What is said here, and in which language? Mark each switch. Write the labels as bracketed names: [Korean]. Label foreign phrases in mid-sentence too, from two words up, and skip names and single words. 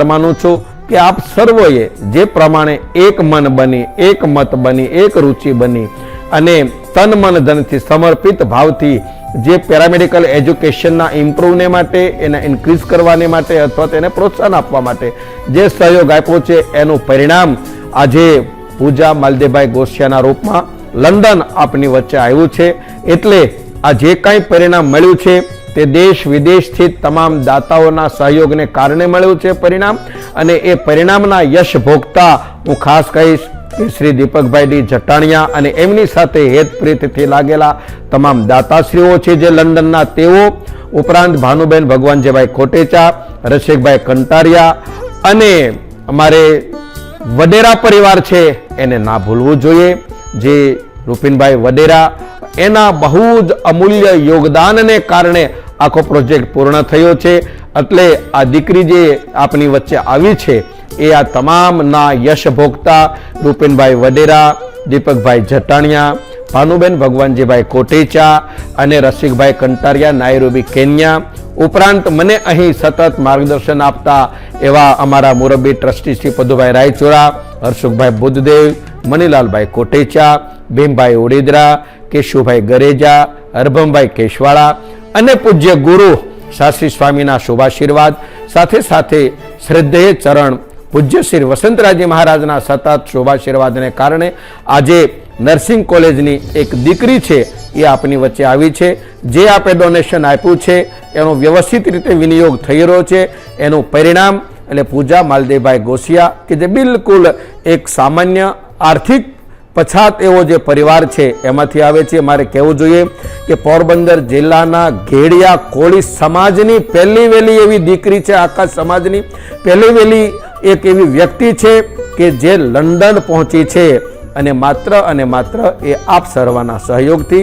[Gujarati] માનું છું કે આપ સર્વોએ જે પ્રમાણે એક મન બની, એક મત બની, એક રુચિ બની અને તન મન ધનથી સમર્પિત ભાવથી જે [English] paramedical education [Gujarati] ઇમ્પ્રૂવને માટે એને ઇન્ક્રીઝ કરવાને માટે અથવા તેને પ્રોત્સાહન આપવા માટે જે સહયોગ આપ્યો છે એનું પરિણામ આજે પૂજા માલદેવભાઈ ગોસિયાના રૂપમાં લંડન આપની વચ્ચે આવ્યું છે। એટલે આ જે કાંઈ પરિણામ મળ્યું છે તે દેશ વિદેશથી તમામ દાતાઓના સહયોગને કારણે મળ્યું છે પરિણામ અને એ પરિણામના યશ ભોગતા હું ખાસ કહીશ શ્રી દીપકભાઈ ડી જટાણિયા અને એમની સાથે હેતપ્રીતથી લાગેલા તમામ દાતાશ્રીઓ છે જે લંડનના તેઓ ઉપરાંત ભાનુબેન ભગવાનજીભાઈ કોટેચા, રસિકભાઈ કંટારિયા અને અમારે વડેરા પરિવાર છે એને ના ભૂલવું જોઈએ જે રુપિનભાઈ વડેરા એના બહુ જ અમૂલ્ય યોગદાનને કારણે આખો પ્રોજેક્ટ પૂર્ણ થયો છે। એટલે આ દીકરી જે આપની વચ્ચે આવી છે એ આ તમામ ના યશ ભોગતા રુપિનભાઈ વડેરા, દીપકભાઈ જટાણિયા, ભાનુબેન ભગવાનજીભાઈ કોટેચા અને રસિકભાઈ કંટારિયા નાયરોબી કેન્યા ઉપરાંત મને અહીં સતત માર્ગદર્શન આપતા એવા અમારા મુરબ્બી ટ્રસ્ટી શ્રી પદુભાઈ રાયચુરા, હર્ષુકભાઈ બુદ્ધદેવ, મનીલાલભાઈ કોટેચા, ભીમભાઈ ઉડીદરા, કેશુભાઈ ગરેજા, હરભમભાઈ કેશવાડા અને પૂજ્ય ગુરુ શાસ્ત્રી સ્વામીના શુભાશીર્વાદ સાથે સાથે શ્રદ્ધેય ચરણ પૂજ્ય શ્રી વસંતરાજી મહારાજના સતત શુભાશીર્વાદને કારણે આજે [English] nursing college [Gujarati] એક દીકરી છે એ આપની વચ્ચે આવી છે। જે આપે ડોનેશન આપ્યું છે એનો વ્યવસ્થિત રીતે વિનિયોગ થઈ રહ્યો છે એનું પરિણામ એટલે પૂજા માલદેવભાઈ ગોસિયા કે જે બિલકુલ એક સામાન્ય આર્થિક પછાત એવો જે પરિવાર છે એમાંથી આવે છે। મારે કહેવું જોઈએ કે પોરબંદર જિલ્લાના ઘેડિયા કોળી સમાજની પહેલી વહેલી એવી દીકરી છે, આખા સમાજની પહેલી વહેલી એક એવી વ્યક્તિ છે કે જે લંડન પહોંચી છે અને માત્ર એ આપ સર્વના સહયોગથી।